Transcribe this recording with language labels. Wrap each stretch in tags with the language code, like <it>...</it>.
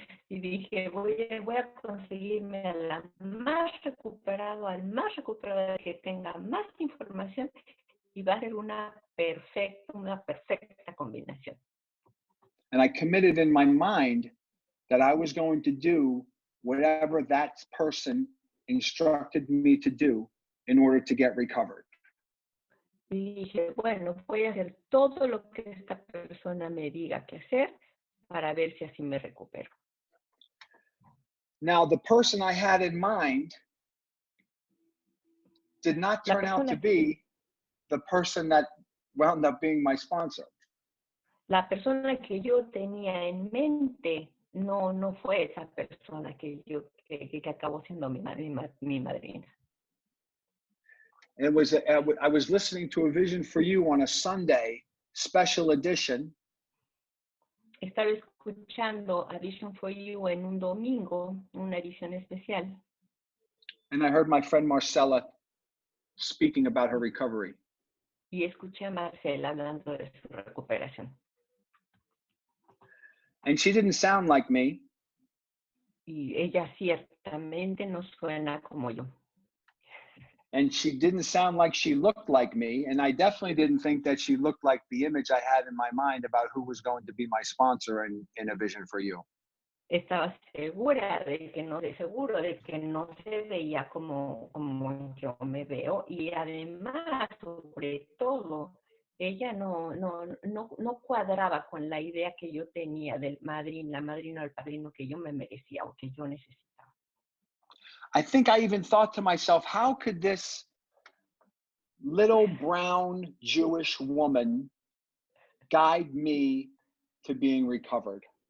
<es>Y dije, voy a conseguirme al más recuperado, que tenga más información, y va a ser una perfecta combinación.</es> <en>And I committed in my mind that I was going to do whatever that person instructed me to do in order to get recovered.</en> <es>Y dije, bueno, voy a hacer todo lo que esta persona me diga que hacer para ver si así me recupero.</es> <en>Now, the person I had in mind did not turn out to be the person that wound up being my sponsor.</en> <es>La persona que yo tenía en mente no fue esa persona que acabó siendo mi madrina.</es> <en>It was I was listening to A Vision for You on a Sunday special edition.</en> <es>Estaba escuchando A Vision for You en un domingo, una edición especial.</es> <en>And I heard my friend Marcella speaking about her recovery.</en> <es>Y escuché a Marcela hablando de su recuperación.</es> <en>And she didn't sound like me.</en> <es>Y ella ciertamente no suena como yo.</es> <en>And she didn't sound like she looked like me. And I definitely didn't think that she looked like the image I had in my mind about who was going to be my sponsor in A Vision for You.</en> <es>Estaba seguro de que no se veía como yo me veo, y además, sobre todo, ella no cuadraba con la idea que yo tenía del la madrina o el padrino que yo me merecía o que yo necesitaba.</es> <en>I think I even thought to myself, how could this little brown Jewish woman guide me to being recovered?</en>